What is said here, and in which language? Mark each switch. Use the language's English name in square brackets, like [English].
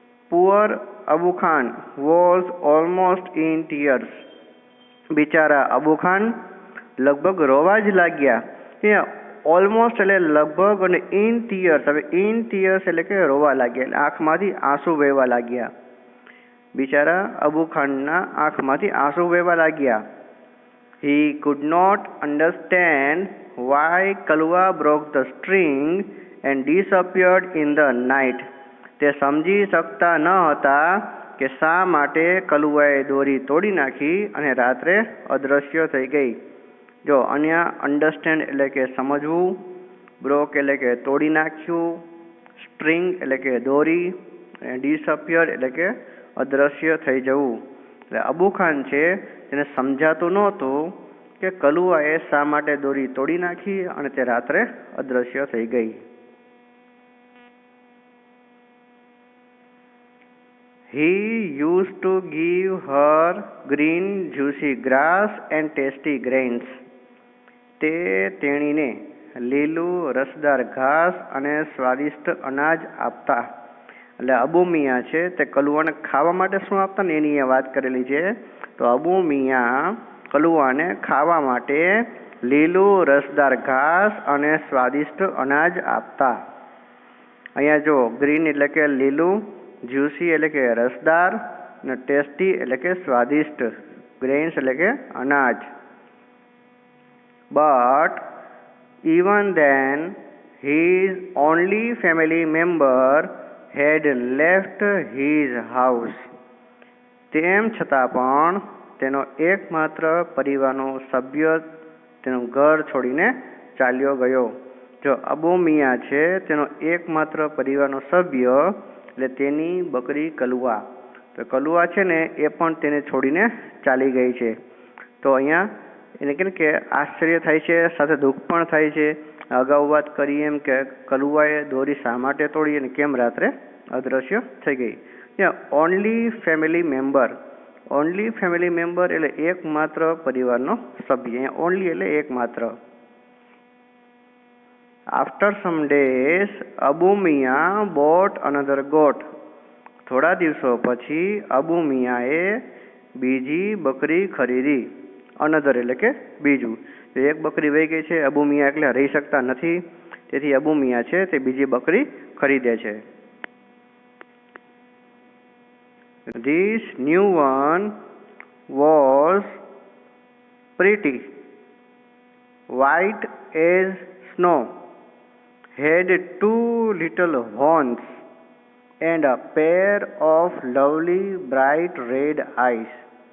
[English] poor Abu Khan was almost in tears, [Gujarati] બિચારા અબુ ખાન લગભગ રોવા જ લાગ્યા. અહીંયા ઓલમોસ્ટ એટલે લગભગ, અને ઇન ટીયર્સ, હવે ઇન ટીયર્સ એટલે કે રોવા લાગ્યા, એટલે આંખમાંથી આંસુ વહેવા લાગ્યા. બિચારા અબુ ખાનના આંખમાંથી આંસુ વહેવા લાગ્યા. [English] He could not understand why Kalua broke the string and disappeared in the night. [Gujarati] તે સમજી શકતા ન હતા કે શા માટે કલુઆએ દોરી તોડી નાખી અને રાત્રે અદૃશ્ય થઈ ગઈ. જો અહીંયા અન્ડરસ્ટેન્ડ એટલે કે સમજવું, બ્રોક એટલે કે તોડી નાખ્યું, સ્ટ્રિંગ એટલે કે દોરી, અને ડિસઅપિયર એટલે કે અદૃશ્ય થઈ જવું. એટલે અબુ ખાન છે તેને સમજાતું નહોતું કે કલુઆએ શા માટે દોરી તોડી નાખી અને તે રાત્રે અદૃશ્ય થઈ ગઈ. [English] He used to give her green juicy grass and tasty grains. [Gujarati] તે તેણીને લીલું રસદાર ઘાસ અને સ્વાદિષ્ટ અનાજ આપતા. એટલે અબુ મિયા છે તે કલુઆને ખાવા માટે શું આપતા ને એની વાત કરેલી છે. તો અબુ મિયા કલુઆને ખાવા માટે લીલું રસદાર ઘાસ અને સ્વાદિષ્ટ અનાજ આપતા. અહીંયા જો ગ્રીન એટલે કે લીલું, જ્યુસી એટલે કે રસદાર, અને ટેસ્ટી એટલે કે સ્વાદિષ્ટ, ગ્રેન્સ એટલે કે અનાજ. [English] But even then his only family member had left his house. [Gujarati] તેમ છતાં પણ તેનો એકમાત્ર પરિવારનો સભ્ય તેનું ઘર છોડીને ચાલ્યો ગયો. જો અબુ મિયા છે તેનો એકમાત્ર પરિવારનો સભ્ય એટલે તેની બકરી કલુઆ. તો કલુઆ છે ને એ પણ તેને છોડીને ચાલી ગઈ છે. તો અહીંયા એને કે આશ્ચર્ય થાય છે, સાથે દુઃખ પણ થાય છે. અગાઉ વાત કરી એમ કે કલુઆએ દોરી શા માટે તોડી અને કેમ રાત્રે અદૃશ્ય થઈ ગઈ. Only family member, only family member એટલે એકમાત્ર પરિવારનો સભ્ય. અહીંયા ઓનલી એટલે એકમાત્ર. [English] After some days Abu Miya bought another goat. [Gujarati] થોડા દિવસો પછી અબુ મિયાએ બીજી બકરી ખરીદી. અનધર એટલે કે બીજું. એક બકરી વહી ગઈ છે, અબુ મિયા એટલે રહી શકતા નથી, તેથી અબુ મિયા છે તે બીજી બકરી ખરીદે છે. [English] This new one was pretty, white as snow, had two little horns and a pair of lovely bright red eyes.